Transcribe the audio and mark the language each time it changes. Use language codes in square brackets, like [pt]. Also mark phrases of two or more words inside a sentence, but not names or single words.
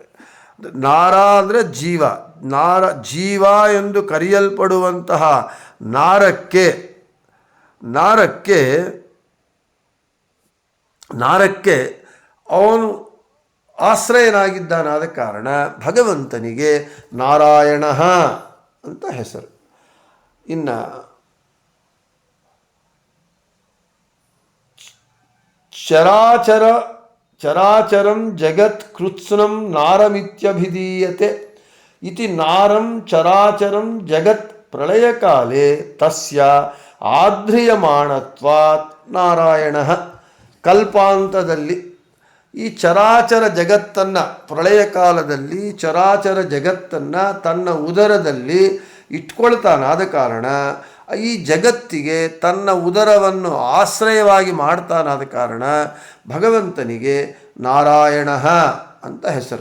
[kn] ನಾರ ಅಂದರೆ ಜೀವ, ಜೀವ ಎಂದು ಕರೆಯಲ್ಪಡುವಂತಹ ನಾರಕ್ಕೆ ಅವನು ಆಶ್ರಯನಾಗಿದ್ದಾನಾದ ಕಾರಣ ಭಗವಂತನಿಗೆ ನಾರಾಯಣ ಅಂತ ಹೆಸರು. [sa] ಇನ್ನು ಚರಾಚರಂ ಜಗತ್ ಕೃತ್ಸ್ನಂ ನಾರಮಿತ್ಯಭಿಧೀಯತೆ ಇತಿ ನಾರಂ ಚರಾಚರಂ ಜಗತ್ ಪ್ರಳಯಕಾಲೇ ತಸ್ಯ ಆಧ್ರಿಯಮಾಣತ್ವಾತ್ ನಾರಾಯಣ. [kn] ಕಲ್ಪಾಂತದಲ್ಲಿ ಈ ಚರಾಚರ ಜಗತ್ತನ್ನು, ಪ್ರಳಯ ಕಾಲದಲ್ಲಿ ಚರಾಚರ ಜಗತ್ತನ್ನು ತನ್ನ ಉದರದಲ್ಲಿ ಇಟ್ಕೊಳ್ತಾನಾದ ಕಾರಣ ಈ ಜಗತ್ತಿಗೆ ತನ್ನ ಉದರವನ್ನು ಆಶ್ರಯವಾಗಿ ಮಾಡ್ತಾನಾದ ಕಾರಣ ಭಗವಂತನಿಗೆ ನಾರಾಯಣ ಅಂತ ಹೆಸರು.